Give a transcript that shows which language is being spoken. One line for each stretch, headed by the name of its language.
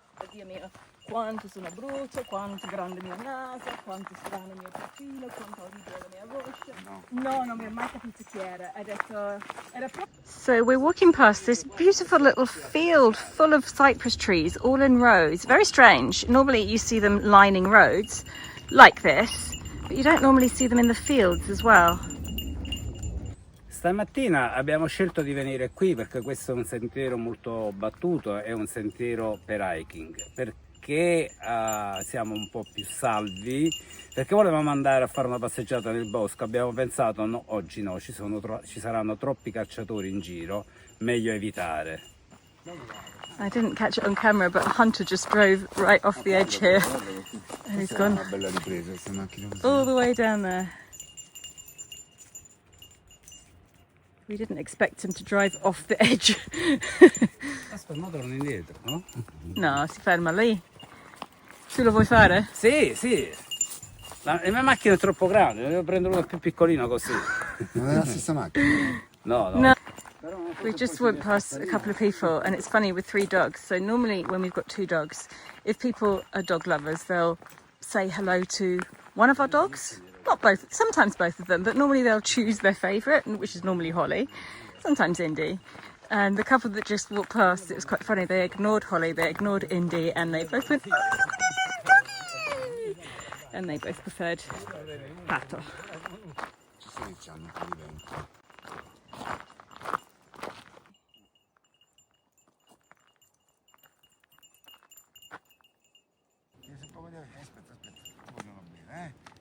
Italian: Dio mio, quanto sono brucia, quanto grande mio naso, quanto strano il mio profilo, quanto orribile la mia voce. No, non mi ho mai capito chi era. Ha detto, era proprio...
English: So we're walking past this beautiful little field full of cypress trees, all in rows. Very strange. Normally you see them lining roads like this, but you don't normally see them in the fields as well.
Italian: Stamattina abbiamo scelto di venire qui perché questo è un sentiero molto battuto, è un sentiero per hiking, perché siamo un po' più salvi, perché volevamo andare a fare una passeggiata nel bosco. Abbiamo pensato no, oggi no, ci saranno troppi cacciatori in giro, meglio evitare.
English: I didn't catch it on camera, but a hunter just drove right off the edge here and he's gone all the way down there. We didn't expect him to drive off the edge.
Italian: Aspetta, ma torno indietro, no? No, si ferma lì. Tu lo vuoi fare? Sì, sì. La mia macchina è troppo grande, devo prendere una più piccolina così. Non è la stessa macchina? No, no. No.
English: We just went past a couple of people, and it's funny with 3 dogs. So normally when we've got 2 dogs, if people are dog lovers, they'll say hello to one of our dogs. Not both, sometimes both of them, but normally they'll choose their favourite, which is normally Holly, sometimes Indy. And the couple that just walked past, it was quite funny, they ignored Holly, they ignored Indy, and they both went, oh, doggy! And they both preferred Pato.
Italian: Ci sta iniziando un po' di vento. Aspetta, vogliono bene,